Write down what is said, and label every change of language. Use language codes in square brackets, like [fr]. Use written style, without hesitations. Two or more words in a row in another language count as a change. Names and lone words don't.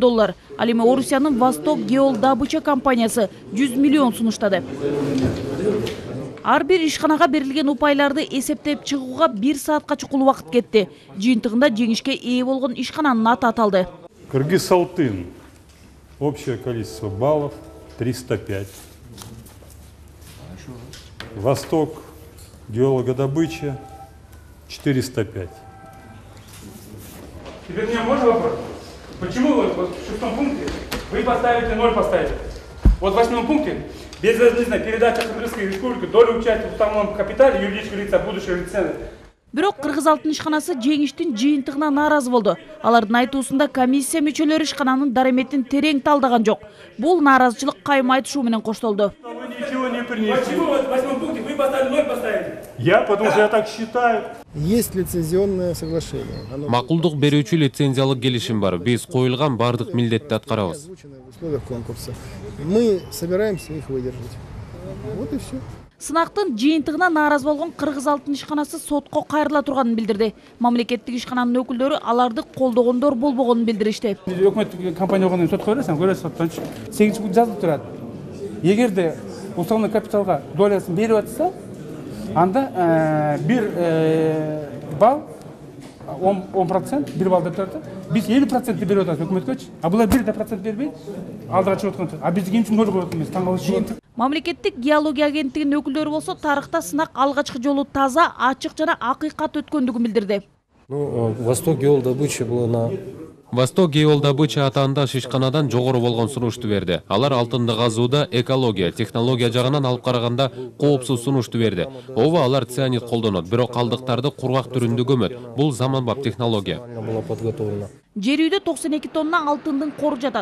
[ky] Ал эми Орусиянын Восток геодобыча компаниясы 100 миллион сунуштады. Ар бир ишканага берилген упайларды эсептеп чыгууга 1 саатка чукул убакыт кетти. Жыйынтыгында жеңишке ээ болгон ишкананын аты аталды. Кыргыз алтын. [ru] Общее количество баллов 305. Восток геологодобыча 405. Теперь мне можно вопрос? Почему вот в 6 пункте вы поставите 0 поставите? Вот в 8 пункте безвозмездная передача Кыргызской республики доли участия в уставном капитале юридического лица будущего лицензии. [ky] Бирок Кыргыз алтын ишканасы жеңиштин жыйынтыгына нааразы болду. Алардын айтуусунда комиссия мүчөлөрү ишкананын дараметин терең талдаган жок. Бул нааразычылык кайым айтышуу менен коштолду. [ru] Почему вот в 8 пункте вы поставили 0 поставите? Я, потому что я так считаю. Есть лицензионное соглашение. [ky] Макулдук берүүчү лицензиялык келишим бар. Биз коюлган бардык милдетти аткарабыз. [ru] В условиях конкурса. Мы собираемся их выдержать. Вот и все. [ky] Сынактын жыйынтыгына нааразы болгон Кыргыз алтын ишканасы сотко кайрыла турганын билдирди. Мамлекеттик ишкананын өкүлдөрү аларды колдогондор болбогонун билдиришти. Өкмөттүк компания болгондон сотко бересиң, көрөсүң соттон 8 пункт жазылып турат. Эгерде уставный капиталга долясын берип атса, анда бир балл 10%, 1 балл деп турат. Биз 50% берип атабыз өкмөткөчү. А булар 1% бербейт. Алдыга чыгып аткан. А биз кимчи 0 коюп атканбыз, таң калышып. Мамлекеттик геология агенттигинин өкүлдөрү болсо тарыхта сынак алгачкы жолу таза, ачык жана акыйкат өткөндүгүн билдирди. [ru] Восток геодобыча было на [ky] Восток геодобыча атаандаш ишканадан жогору болгон сунушту берди. Алар алтынды казууда экология, технология жагынан алып караганда коопсуз сунушту берди. Ооба алар цианид колдонот, бирок калдыктарды кургак түрүндө көмөт. Бул заманбап технология. Жер үйдө 92 тонна алтындын кору жатат.